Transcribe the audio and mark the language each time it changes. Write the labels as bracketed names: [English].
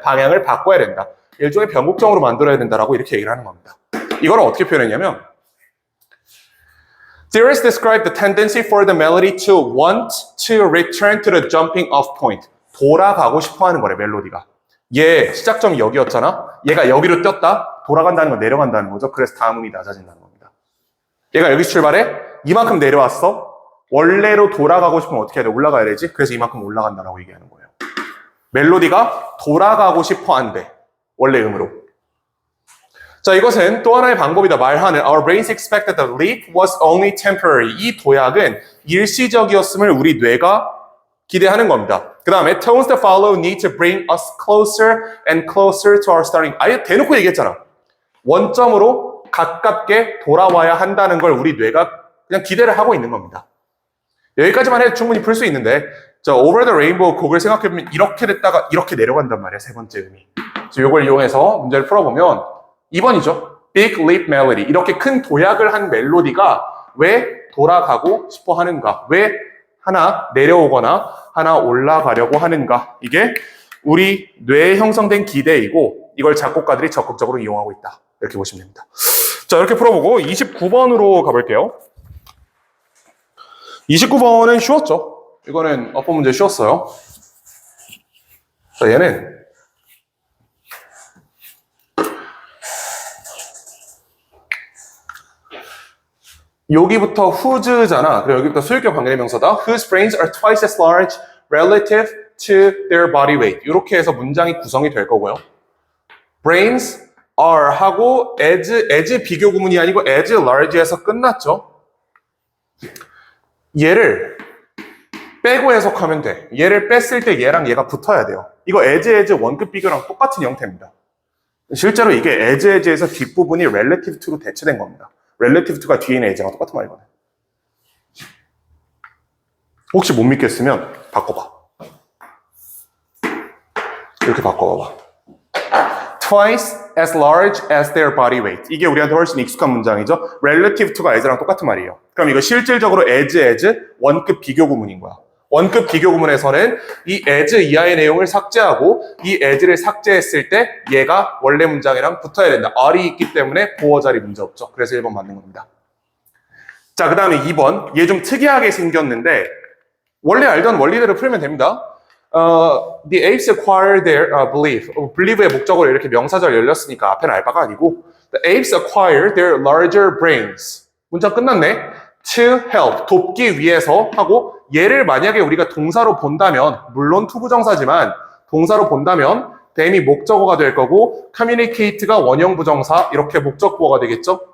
[Korean] 방향을 바꿔야 된다. 일종의 변곡점으로 만들어야 된다라고 이렇게 얘기를 하는 겁니다. [English] 이걸 어떻게 표현했냐면 Theorists describe the tendency for the melody to want to return to the jumping off point. [Korean] 돌아가고 싶어 하는 거래, 멜로디가. 얘 시작점이 여기였잖아. 얘가 여기로 뛰었다. 돌아간다는 건 내려간다는 거죠. 그래서 다음 음이 낮아진다는 겁니다. 얘가 여기서 출발해. 이만큼 내려왔어. 원래로 돌아가고 싶으면 어떻게 해야 돼? 올라가야 되지? 그래서 이만큼 올라간다라고 얘기하는 거예요. 멜로디가 돌아가고 싶어 한대. 원래 음으로. 자, 이것은 또 하나의 방법이다. 말하는 [English] Our brains expected the leap was only temporary. [Korean] 이 도약은 일시적이었음을 우리 뇌가 기대하는 겁니다. 그 다음에 [English] tones that follow need to bring us closer and closer to our starting. [Korean] 아예 대놓고 얘기했잖아. 원점으로 가깝게 돌아와야 한다는 걸 우리 뇌가 그냥 기대를 하고 있는 겁니다. 여기까지만 해도 충분히 풀 수 있는데 자, Over the Rainbow 곡을 생각해보면 이렇게 됐다가 이렇게 내려간단 말이야. 세 번째 음이. 그래서 이걸 이용해서 문제를 풀어보면 2번이죠. [English] Big Leap Melody. [Korean] 이렇게 큰 도약을 한 멜로디가 왜 돌아가고 싶어 하는가? 왜 하나 내려오거나 하나 올라가려고 하는가? 이게 우리 뇌에 형성된 기대이고 이걸 작곡가들이 적극적으로 이용하고 있다. 이렇게 보시면 됩니다. 자, 이렇게 풀어보고 29번으로 가볼게요. 29번은 쉬웠죠. 이거는 어법 문제 쉬웠어요. 자, 얘는 여기부터 whose잖아. 그리고 여기부터 소유격 관계대명사다. [English] Whose brains are twice as large relative to their body weight. [Korean] 이렇게 해서 문장이 구성이 될 거고요. brains are 하고 as 비교 구문이 아니고 as large에서 끝났죠. 얘를 빼고 해석하면 돼. 얘를 뺐을 때 얘랑 얘가 붙어야 돼요. 이거 as 원급 비교랑 똑같은 형태입니다. 실제로 이게 as에서 뒷부분이 relative to로 대체된 겁니다. relative to가 뒤에 있는 as랑 똑같은 말이거든. 혹시 못 믿겠으면 바꿔봐. 이렇게 바꿔봐봐. [English] Twice as large as their body weight. [Korean] 이게 우리한테 훨씬 익숙한 문장이죠. relative to가 as랑 똑같은 말이에요. 그럼 이거 실질적으로 as 원급 비교 구문인 거야. 원급 비교 구문에서는 이 as 이하의 내용을 삭제하고 이 as를 삭제했을 때 얘가 원래 문장이랑 붙어야 된다. R이 있기 때문에 보어 자리 문제 없죠. 그래서 1번 맞는 겁니다. 자, 그 다음에 2번. 얘 좀 특이하게 생겼는데 원래 알던 원리대로 풀면 됩니다. [English] The apes acquire their belief. [Korean] believe의 목적으로 이렇게 명사절 열렸으니까 앞에는 알바가 아니고 [English] The apes acquire their larger brains. [Korean] 문장 끝났네. To help, 돕기 위해서 하고 얘를 만약에 우리가 동사로 본다면 물론 투부정사지만 동사로 본다면 them이 목적어가 될 거고 communicate가 원형 부정사 이렇게 목적보어가 되겠죠.